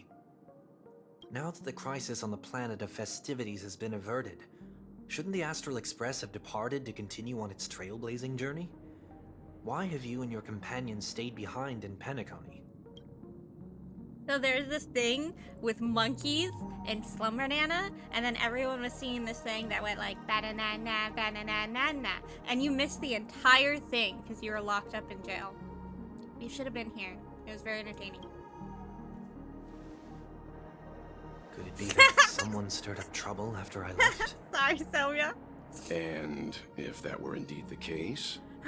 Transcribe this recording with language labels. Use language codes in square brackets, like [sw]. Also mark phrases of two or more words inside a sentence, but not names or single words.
[en] Now that the crisis on the planet of festivities has been averted, shouldn't the Astral Express have departed to continue on its trailblazing journey? Why have you and your companions stayed behind in Penacony? So there's this thing with monkeys and Slumber Nana, and then everyone was singing this thing that went like ba-da-na-na, ba-na-na-na-na, and you missed the entire thing because you were locked up in jail. You should have been here. It was very entertaining. Could it be that someone stirred up trouble after I left? Sorry, Soumya. And if that were indeed the case...